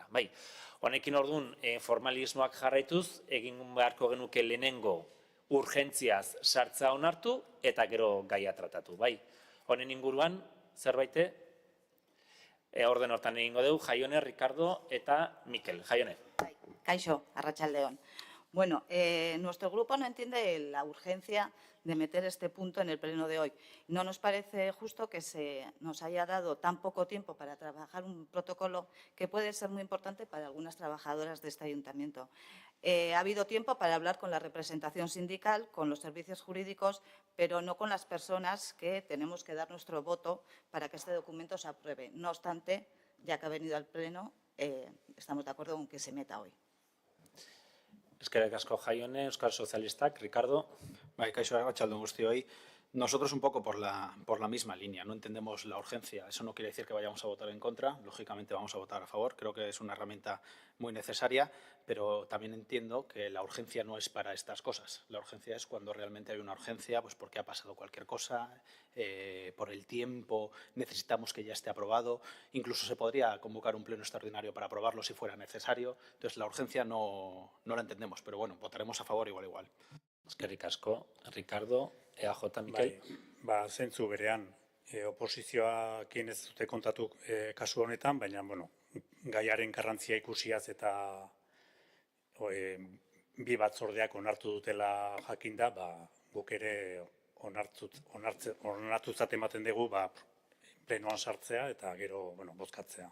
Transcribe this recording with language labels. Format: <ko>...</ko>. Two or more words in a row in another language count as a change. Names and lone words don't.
<eu>Bai, honekin orduan formalismoak jarraituz, egin beharko genuke lehenengo urgentziaz sartza onartu eta gero gaia tratatu. Bai, honen inguruan zerbaite? Orden hortan egingo dugu, Jaione, Ricardo eta Mikel. Jaione. Kaixo, arratsaldeon.</eu> <es>Bueno, nuestro grupo no entiende la urgencia de meter este punto en el pleno de hoy. No nos parece justo que se nos haya dado tan poco tiempo para trabajar un protocolo que puede ser muy importante para algunas trabajadoras de este ayuntamiento. Ha habido tiempo para hablar con la representación sindical, con los servicios jurídicos, pero no con las personas que tenemos que dar nuestro voto para que este documento se apruebe. No obstante, ya que ha venido al pleno, estamos de acuerdo con que se meta hoy.</es> <eu>Eskerrik asko Jaione, Euskal Sozialistak, Ricardo. Bai, kaixo, arratsaldeon guztioi.</eu> <es>Nosotros un poco por la misma línea, no entendemos la urgencia. Eso no quiere decir que vayamos a votar en contra, lógicamente vamos a votar a favor. Creo que es una herramienta muy necesaria, pero también entiendo que la urgencia no es para estas cosas. La urgencia es cuando realmente hay una urgencia, pues porque ha pasado cualquier cosa, por el tiempo, necesitamos que ya esté aprobado. Incluso se podría convocar un pleno extraordinario para aprobarlo si fuera necesario. Entonces, la urgencia no la entendemos, pero bueno, votaremos a favor igual.</es> <eu>Eskerrik asko, Ricardo, EAJ, Mikel. Bai, zentzu berean, oposizioakin ez dute kontatu kasu honetan, baina, bueno, gaiaren garrantzia ikusiaz eta bi batzordeak onartu dutela jakinda, guk ere onartutzat ematen dugu plenoan sartzea eta gero, bozkatzea.</eu>